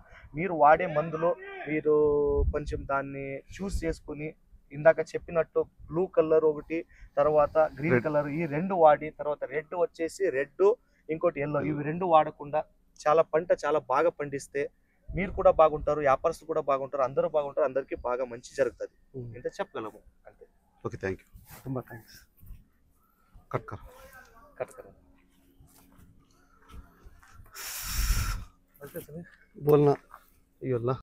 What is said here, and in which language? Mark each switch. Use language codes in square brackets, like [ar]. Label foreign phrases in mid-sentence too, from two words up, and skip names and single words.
[te] మీరు వాడే మందులో మీరు కొంచెం దాన్ని చూస్ చేసుకుని, ఇందాక చెప్పినట్టు [en] blue colour [te] ఒకటి, తర్వాత [en] green colour, [te] ఈ 2 వాడి, తర్వాత రెడ్ వచ్చేసి రెడ్, ఇంకోటి ఎల్లో, ఇవి 2 వాడకుండా చాలా పంట చాలా బాగా పండిస్తే మీరు కూడా బాగుంటారు, వ్యాపారస్తులు కూడా బాగుంటారు, అందరూ బాగుంటారు, అందరికీ బాగా మంచి జరుగుతుంది. ఇంత చెప్పగలము అంతే. [en] okay, thank you, [kn] ತುಂಬ ಥ್ಯಾಂಕ್ಸ್. [hi] कट कर बोलना ये अल्लाह